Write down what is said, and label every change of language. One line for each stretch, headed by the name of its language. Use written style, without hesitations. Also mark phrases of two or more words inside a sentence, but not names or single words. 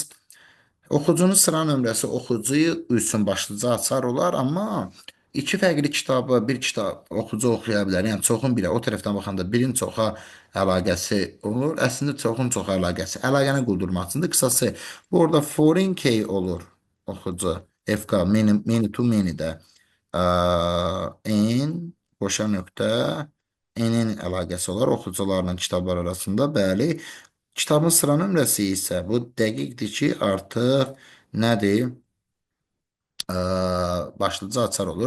Azerbaijani: Oxucunun sıra nömrəsi oxucuyu üçün başlıca açar olar, amma iki fərqli kitabı bir kitab oxucu oxuya bilər. Yəni çoxun birə o tərəfdən baxanda birin çoxa əlaqəsi olur. Əslində çoxun çoxa əlaqəsi. Əlaqəni qurdurmaq üçündür. Qısası bu orada
English: foreign key
Azerbaijani: olur oxucu. FK
English: many to many-
Azerbaijani: də n boşa nöqtə n-in əlaqəsi olar oxucularla kitablar arasında. Bəli. Kitabın sıra nömrəsi isə bu dəqiqdir ki, artıq nədir? Başlıca açar olur.